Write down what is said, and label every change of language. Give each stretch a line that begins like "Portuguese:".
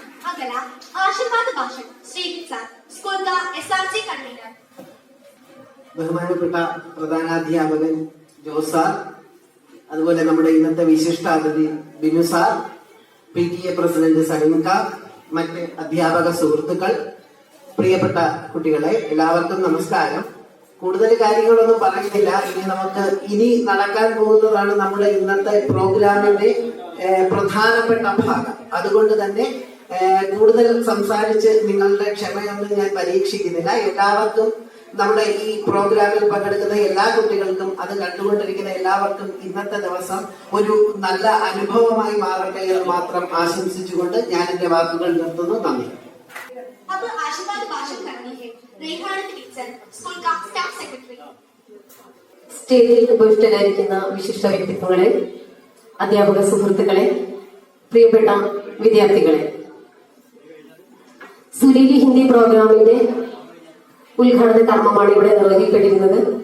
Hindi: अगला आशीर्वाद भाषण श्रीजित सर, स्कूल का एसआरसी कन्वीनर.
Malayalam: ബഹുമാനപ്പെട്ട പ്രധാനാധ്യാപകൻ ജോസ് സാർ, അതുപോലെ നമ്മുടെ ഇന്നത്തെ വിശിഷ്ടാതിഥി ബിനു സാർ, PTA പ്രസിഡന്റ് സലീംക, മറ്റ് അധ്യാപക സുഹൃത്തുക്കൾ, പ്രിയപ്പെട്ട കുട്ടികളെ, എല്ലാവർക്കും നമസ്കാരം. കൂടുതൽ കാര്യങ്ങളൊന്നും പറയുന്നില്ല. ഇനി നടക്കാൻ പോകുന്നതാണ് നമ്മുടെ ഇന്നത്തെ പ്രോഗ്രാമിന്റെ പ്രധാനപ്പെട്ട ഭാഗം. അതുകൊണ്ട് തന്നെ കൂടുതൽ സംസാരിച്ച് നിങ്ങളുടെ ക്ഷമയൊന്നും ഞാൻ പരീക്ഷിക്കുന്നില്ല. എല്ലാവർക്കും, നമ്മുടെ ഈ പ്രോഗ്രാമിൽ പങ്കെടുക്കുന്ന എല്ലാ കുട്ടികൾക്കും, അത് കണ്ടുകൊണ്ടിരിക്കുന്ന എല്ലാവർക്കും ഇന്നത്തെ ദിവസം ഒരു നല്ല അനുഭവമായി മാറട്ടെ എന്ന് മാത്രം ആശംസിച്ചുകൊണ്ട് ഞാൻ എന്റെ വാക്കുകൾ നിർത്തുന്നു. നന്ദി.
Hindi: अब आशीर्वाद भाषण करनी है रेहान टीचर, स्कूल का स्टाफ सेक्रेटरी.
Malayalam: സ്റ്റേജിൽ ഉപവിഷ്ടരായിരിക്കുന്ന വിശിഷ്ട വ്യക്തിത്വങ്ങളെ, അധ്യാപക സുഹൃത്തുക്കളെ, പ്രിയപ്പെട്ട വിദ്യാർത്ഥികളെ, സുരീലി ഹിന്ദി പ്രോഗ്രാമിന്റെ ഉദ്ഘാടന കർമ്മമാണ് ഇവിടെ നിർവഹിക്കപ്പെട്ടിരുന്നത്.